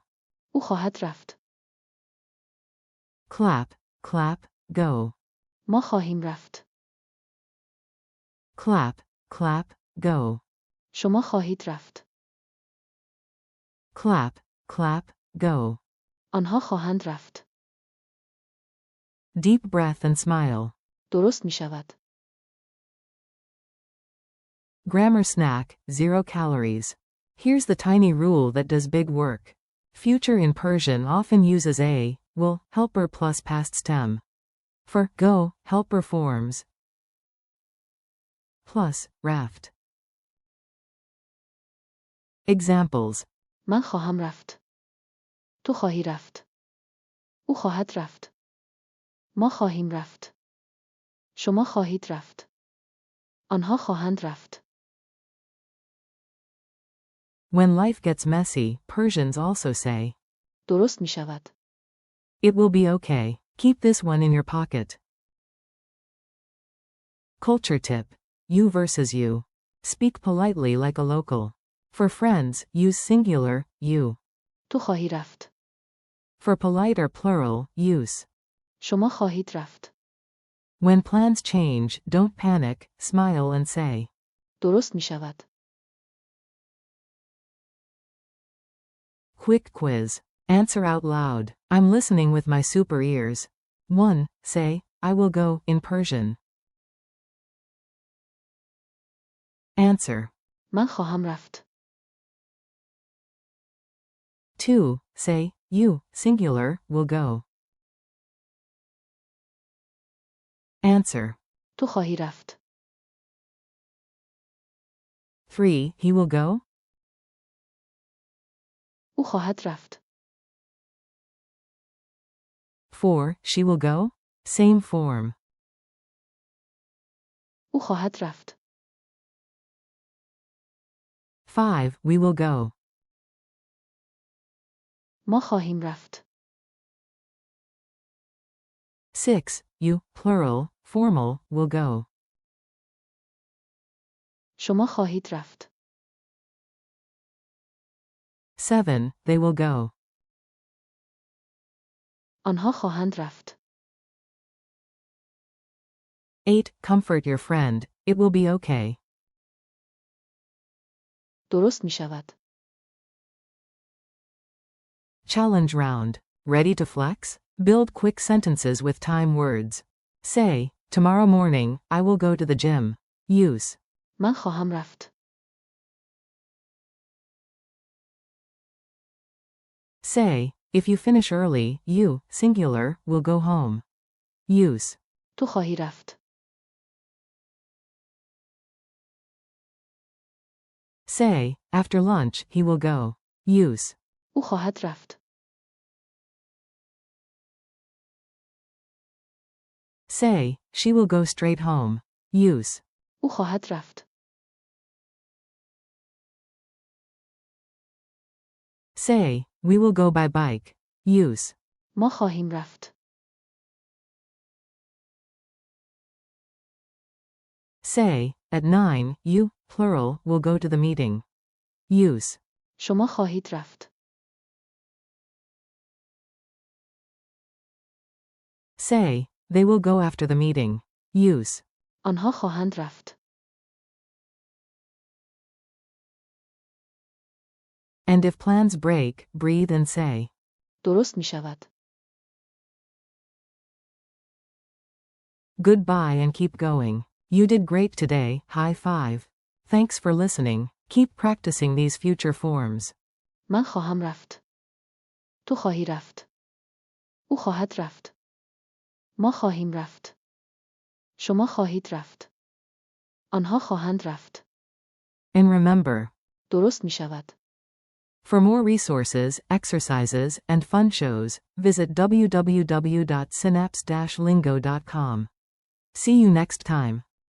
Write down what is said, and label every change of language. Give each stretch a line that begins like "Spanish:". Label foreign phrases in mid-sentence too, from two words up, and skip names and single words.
Persian: او خواهد رفت.
English: Clap, clap, go.
Persian: ما خواهیم رفت.
English: Clap, clap, go.
Persian: شما خواهید رفت.
English: Clap, clap, go.
Persian: آنها خواهند رفت.
English: Deep breath and smile.
Persian: درست می شود.
English: Grammar snack, 0 calories. Here's the tiny rule that does big work. Future in Persian often uses a, will, helper plus past stem. For go, helper forms plus raft. Examples.
Persian: من خواهم رفت. تو خواهی رفت. او خواهد رفت. ما خواهیم رفت. شما خواهید رفت. آنها خواهند رفت.
English: When life gets messy, Persians also say,
Persian: درست می شود.
English: it will be okay. Keep this one in your pocket. Culture tip. You versus you. Speak politely like a local. For friends, use singular, you.
Persian: تو خواهی رفت.
English: For polite or plural, use.
Persian: شما خواهید رفت.
English: When plans change, don't panic, smile and say.
Persian: درست می شود.
English: Quick quiz. Answer out loud. I'm listening with my super ears. 1. Say, I will go, in Persian. Answer.
Persian: من خواهم رفت.
English: 2. Say, you, singular, will go. Answer.
Persian: تو خواهی رفت.
English: 3. He will go?
Persian: او خواهد رفت.
English: 4. She will go? Same form.
Persian: او خواهد رفت.
English: 5. We will go.
Persian: ما خواهیم رفت.
English: 6. You, plural, formal, will go.
Persian: شما خواهید رفت.
English: 7. They will go.
Persian: آنها خواهند رفت.
English: 8. Comfort your friend. It will be okay.
Persian: درست می شود.
English: Challenge round. Ready to flex? Build quick sentences with time words. Say, tomorrow morning, I will go to the gym. Use.
Persian: من خواهم رفت.
English: Say, if you finish early, you, singular, will go home. Use.
Persian: تو خواهی رفت.
English: Say, after lunch, he will go. Use.
Persian: او خواهد رفت.
English: Say, she will go straight home. Use.
Persian: او خواهد رفت.
English: Say, we will go by bike. Use.
Persian: ما خواهیم رفت.
English: Say, at 9, you, plural, will go to the meeting. Use.
Persian: شما خواهید رفت.
English: Say, they will go after the meeting. Use.
Persian: آنها خواهند رفت.
English: And if plans break, breathe and say.
Persian: درست می شود.
English: Goodbye and keep going. You did great today, high five. Thanks for listening. Keep practicing these future forms.
Persian: من خواهم رفت. تو خواهی رفت. او خواهد رفت. ما خواهیم رفت. شما خواهید رفت. آنها خواهند رفت.
English: And remember.
Persian: درست می شود.
English: For more resources, exercises, and fun shows, visit www.synapse-lingo.com. See you next time.